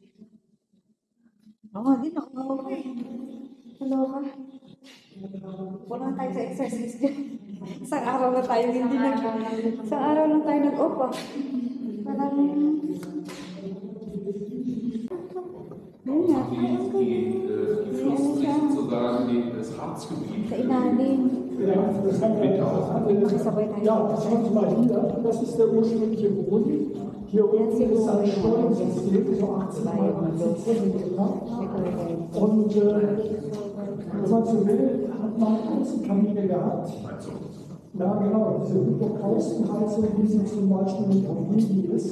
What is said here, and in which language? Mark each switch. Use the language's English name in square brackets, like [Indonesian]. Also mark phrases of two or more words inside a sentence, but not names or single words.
[Filipino] Oo, di na. Hello ka. Wala tayo sa exercise dyan. Isang araw na tayo hindi nag... Isang araw lang tayo nag-off ah. Parang... Yun nga. [German] Die Flussrichtung sogar in das Harzgebiet. [Filipino] Sa ilalim. Makisabay tayo. [German] Ja, das schaut mal hinter. Das ist der ursprüngliche Boden. Hier unten ist ein Steuersystem, so 18 mal 19 Meter. Und wenn man so will, hat man Außenkamine gehabt. Ja, genau, diese Hypokaustenheizung, wie sie zum Beispiel in Pompeji ist.